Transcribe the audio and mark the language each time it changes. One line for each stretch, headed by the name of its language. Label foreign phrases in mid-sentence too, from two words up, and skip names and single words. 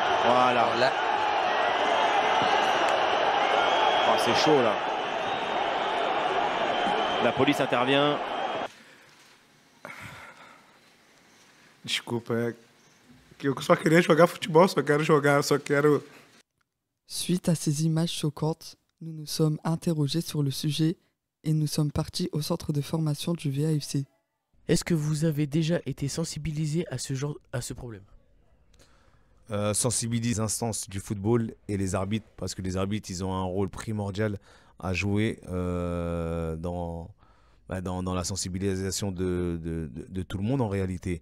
French: Voilà. Alors là, Oh, c'est chaud là. La police intervient.
Portuguese: Desculpa, é que eu só queria jogar futebol, só quero.
French: Suite à ces images choquantes, nous nous sommes interrogés sur le sujet et nous sommes partis au centre de formation du VAFC. Est-ce que vous avez déjà été sensibilisé à ce problème? Sensibiliser les instances du football et les arbitres, parce que les arbitres, ils ont un rôle primordial à jouer dans la sensibilisation de tout le monde en réalité.